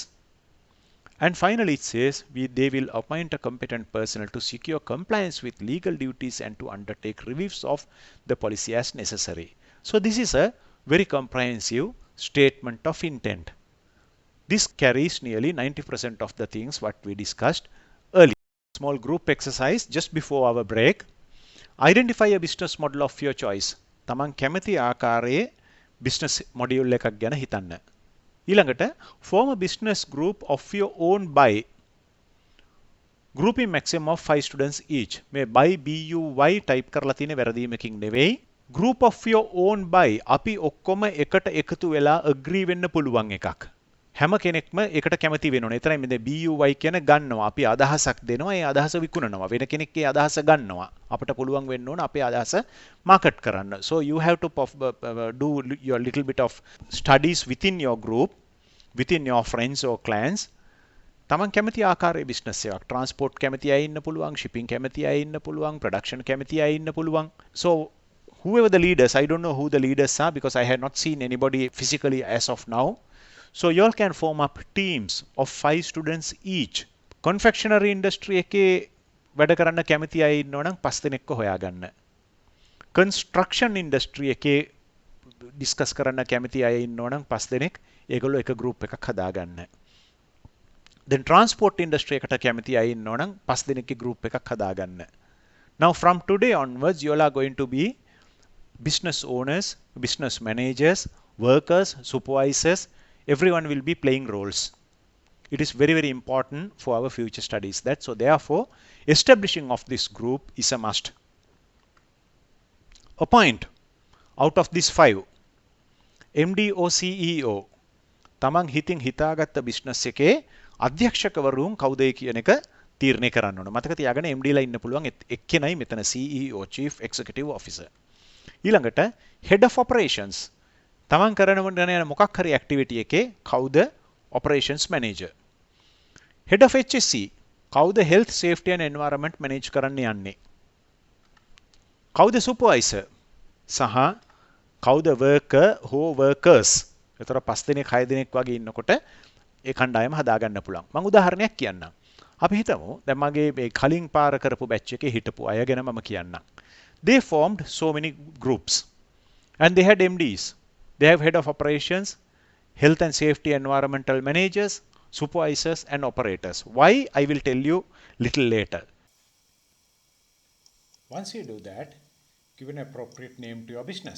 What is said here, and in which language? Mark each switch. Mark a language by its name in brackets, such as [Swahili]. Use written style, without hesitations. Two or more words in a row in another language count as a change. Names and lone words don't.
[English] And finally it says they will appoint a competent personnel to secure compliance with legal duties and to undertake reviews of the policy as necessary. So this is a very comprehensive statement of intent. This carries nearly 90% of the things what we discussed earlier. Small group exercise just before our break. Identify a business model of your choice. [Sinhala] තමන් කැමති ආකාරයේ [English] business module [Sinhala] එකක් ගැන හිතන්න. [English] ඊළඟට form a business group of your own by grouping maximum of 5 students each. [Sinhala] මේ [English] by BUY type [Sinhala] කරලා තියෙන වැරදීමකින් නෙවෙයි. [English] Group of your own by [Sinhala] අපි ඔක්කොම එකට එකතු වෙලා agree වෙන්න පුළුවන් එකක්. හැම කෙනෙක්ම එකට කැමති වෙන්න ඕනේ. එතරම් මේ BUY කියන ගන්නවා. අපි අදහසක් දෙනවා. ඒ අදහස විකුණනවා. වෙන කෙනෙක් ඒ අදහස ගන්නවා. අපිට පුළුවන් වෙන්න ඕන අපේ අදහස මාකට් කරන්න. [English] So you have to do your little bit of studies within your group, within your friends or clients. [Sinhala] තමන් කැමති ආකාරයේ business එකක්. transport කැමති අය ඉන්න පුළුවන්, shipping කැමති අය ඉන්න පුළුවන්, production කැමති අය ඉන්න පුළුවන්. [English] So whoever the leaders, I don't know who the leaders are because I have not seen anybody physically as of now. So you all can form up teams of 5 students each. Confectionery industry [Sinhala] එකේ වැඩ කරන්න කැමති අය ඉන්නවා නම් 5 දෙනෙක්ව හොයාගන්න. [English] Construction industry [Sinhala] එකේ discuss කරන්න කැමති අය ඉන්නවා නම් 5 දෙනෙක් ඒගොල්ලෝ එක group එකක් හදාගන්න. [English] Then transport industry [Sinhala] එකට කැමති අය ඉන්නවා නම් 5 දෙනෙක්ගේ group එකක් හදාගන්න. [English] Now from today onwards you all are going to be business owners, business managers, workers, supervisors. Everyone will be playing roles. It is very, very important for our future studies. That so therefore establishing of this group is a must. Appoint out of these 5 MD or CEO [Sinhala] තමන් හිතින් හිතාගත්ත business එකේ අධ්‍යක්ෂකවරුන් කවුද කියන එක තීරණය කරන්න ඕන. මතක තියාගන්න MD ලා ඉන්න පුළුවන් එක්කෙනයි මෙතන [English] CEO Chief Executive Officer. [Sinhala] ඊළඟට [English] Head of Operations [Sinhala] තමන් කරන යන මොකක් හරි activity එකේ කවුද [English] operations manager. Head of HSE [Sinhala] කවුද [English] health safety and environment manage [Sinhala] කරන්න යන්නේ. කවුද supervisor සහ කවුද worker හෝ workers. ඒතර 5 දෙනෙක් 6 දෙනෙක් වගේ ඉන්නකොට ඒ කණ්ඩායම හදාගන්න පුළුවන්. මම උදාහරණයක් කියන්නම්. අපි හිතමු දැන් මගේ මේ කලින් පාර කරපු batch එකේ හිටපු අය ගැන මම කියන්නම්. [English] They formed so many groups and they had MDs. They have head of operations, health and safety environmental managers, supervisors and operators. Why? I will tell you little later. Once you do that, give an appropriate name to your business.